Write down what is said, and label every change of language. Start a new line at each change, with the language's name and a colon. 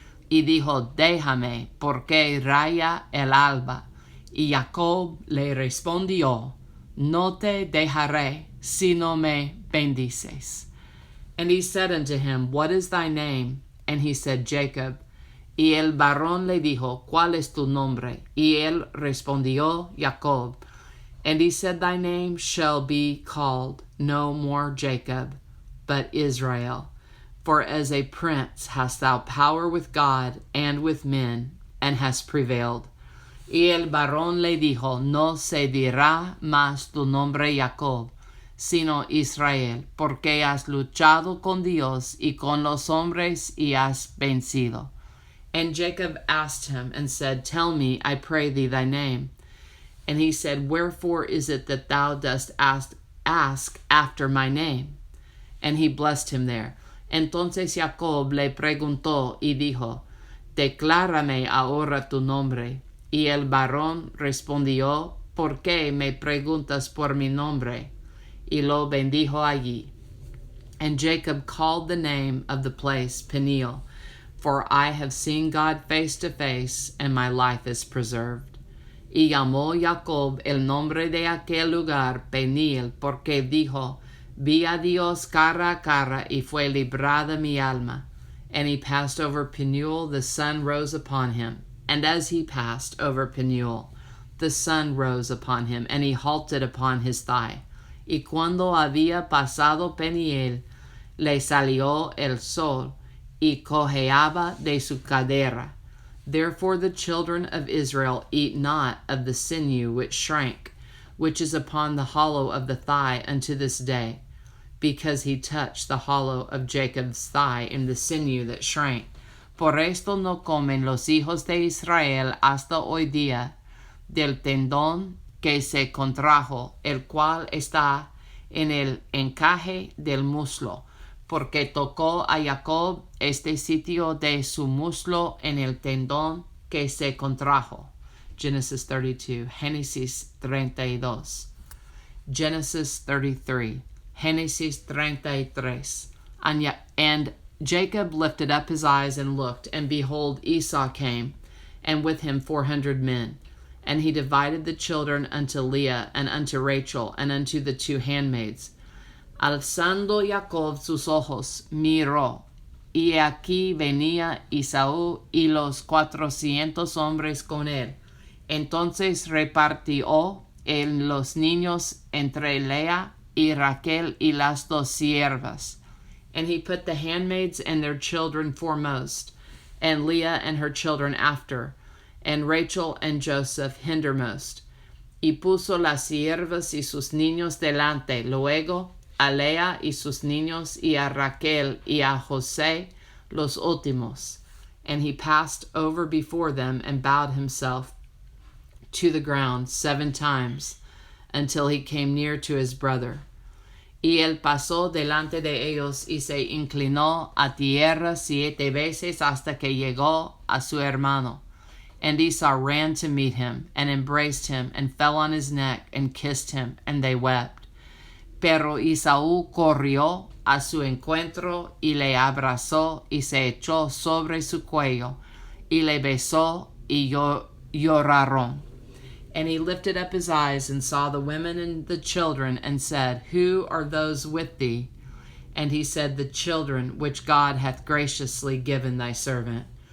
Spanish: Y dijo, déjame, porque raya el alba. Y Jacob le respondió, no te dejaré, si no me bendices.
English: And he said unto him, what is thy name? And he said, Jacob.
Spanish: Y el varón le dijo, ¿cuál es tu nombre? Y él respondió, Jacob.
English: And he said, thy name shall be called no more Jacob, but Israel. For as a prince hast thou power with God and with men, and hast prevailed.
Spanish: Y el varón le dijo, no se dirá más tu nombre Jacob, sino Israel, porque has luchado con Dios y con los hombres y has vencido.
English: And Jacob asked him and said, tell me, I pray thee, thy name. And he said, wherefore is it that thou dost ask after my name? And he blessed him there.
Spanish: Entonces Jacob le preguntó y dijo, declárame ahora tu nombre. Y el varón respondió, ¿por qué me preguntas por mi nombre? Y lo bendijo allí.
English: And Jacob called the name of the place Peniel, for I have seen God face to face, and my life is preserved.
Spanish: Y llamó Jacob el nombre de aquel lugar Peniel, porque dijo, vi a Dios cara a cara, y fue librada mi alma.
English: And he passed over Peniel, the sun rose upon him. And as he passed over Peniel, the sun rose upon him, and he halted upon his thigh.
Spanish: Y cuando había pasado Peniel, le salió el sol, y cojeaba de su cadera.
English: Therefore the children of Israel eat not of the sinew which shrank, which is upon the hollow of the thigh unto this day, because he touched the hollow of Jacob's thigh in the sinew that shrank.
Spanish: Por esto no comen los hijos de Israel hasta hoy día del tendón que se contrajo, el cual está en el encaje del muslo, porque tocó a Jacob este sitio de su muslo en el tendón que se contrajo.
English: Genesis 32, Génesis 32. Genesis 33, Génesis 33. And Jacob lifted up his eyes and looked, and behold, Esau came, and with him 400 men. And he divided the children unto Leah, and unto Rachel, and unto the two handmaids.
Spanish: Alzando Jacob sus ojos, miró, y aquí venía Esaú y los 400 hombres con él. Entonces repartió en los niños entre Lea y Raquel y las dos siervas.
English: And he put the handmaids and their children foremost, and Leah and her children after, and Rachel and Joseph hindermost.
Spanish: Y puso las siervas y sus niños delante, luego a Lea y sus niños, y a Raquel y a José los últimos.
English: And he passed over before them and bowed himself to the ground 7 times, until he came near to his brother.
Spanish: Y él pasó delante de ellos y se inclinó a tierra 7 veces hasta que llegó a su hermano.
English: And Esau ran to meet him, and embraced him, and fell on his neck, and kissed him, and they wept.
Spanish: Pero Esaú corrió a su encuentro, y le abrazó, y se echó sobre su cuello, y le besó, y lloraron.
English: And he lifted up his eyes and saw the women and the children, and said, who are those with thee? And he said, the children which God hath graciously given thy servant.